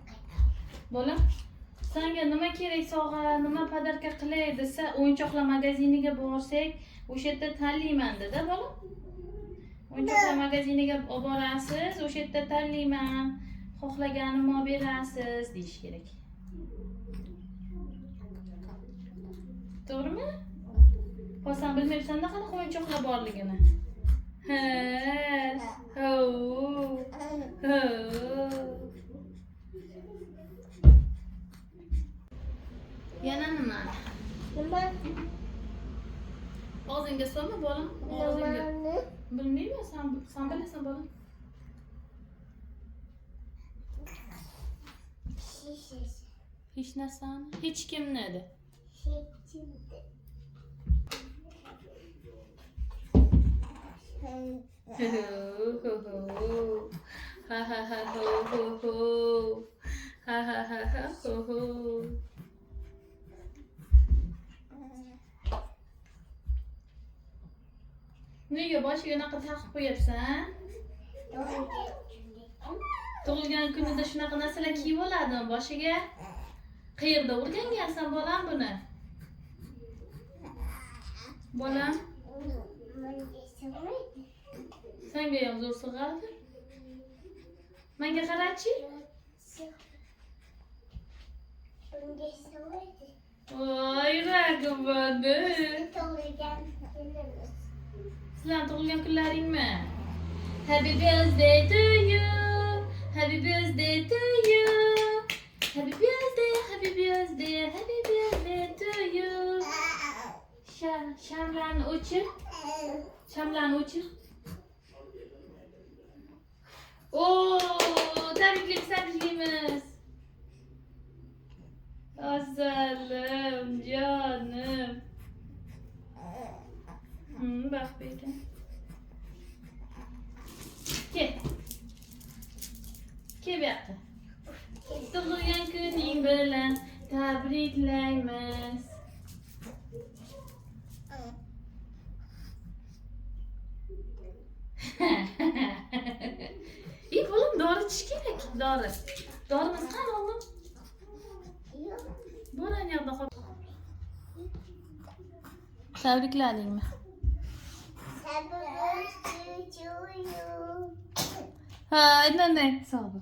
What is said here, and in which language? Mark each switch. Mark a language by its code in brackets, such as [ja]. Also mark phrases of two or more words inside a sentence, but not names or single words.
[uz] Bolam, senga nima kerak sovg'a, nima podarka qilay desa, o'yinchoqlar magaziniga borsak, o'sha yerda tanlayman dedi bolam. O'yinchoqlar magaziniga olib borasiz, o'sha yerda tanlayman, xohlaganimni olib berasiz deyish kerak. To'g'rimi? Hozir bilmaysan-da qanaqa o'yinchoqlar borligini. Ha. Ho. Ho. Yana nima? Nima? Og'zingga solma bolam. Og'zingga. Nimani? Bilmayman, sen bilasan bolam. [tr] Şişesi. [uz] Hech narsani, hech kimni edi. [tr] Şişinde. Ha ha ha ho ho ho. Ha ha ha ha ho ho. [uz] Nega boshiga unaqa taqib qo'yapsan? Tug'ilgan kunida shunaqa narsalar kiyib oladimi boshiga? Qayerda o'rgangansan bolam buni? Bolam, senga ham zo'r sig'adi. Menga qarachi? Voy, ragim bandi. Sizlar tug'ilgan kunlaringmi? [en] Happy birthday to you. Happy birthday to you. Happy birthday, happy birthday, happy birthday to you. [uz] Shamlarni o'chir. Shamlarni o'chir. Tabriklaymiz. Asalim, jonim. [tr] Bak böyle. Gel. Gel yaptı. [uz] Tug'ilgan kuning bilan tabriklaymiz. [tr] İyi oğlum, [uz] dori ichish kerak. Dorimiz qani oğlum? Boran yoqda qol. Tabrikladingmi? Ha, aynan hisobi.